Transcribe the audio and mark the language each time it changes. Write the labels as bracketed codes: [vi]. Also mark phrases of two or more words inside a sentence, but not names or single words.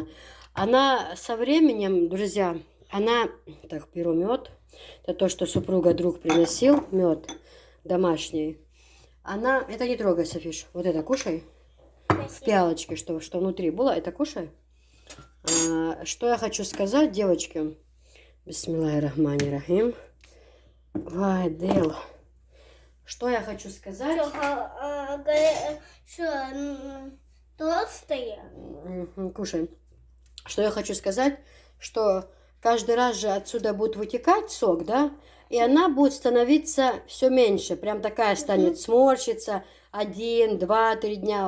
[ru] Она со временем, друзья, она... Так, беру мед. Это то, что супруга друг приносил. Мед домашний. Она... Это не трогай, Софиш. Вот это кушай. В пиалочке, что внутри было. Это кушай. Что я хочу сказать, девочки? [ar] بسم الله الرحمن الرحيم. Вайдел. [ru] Что я хочу сказать? Что, толстые? Кушай. Что я хочу сказать, что каждый раз же отсюда будет вытекать сок, да? И она будет становиться все меньше. Прям такая станет сморщиться 1, 2, 3 дня.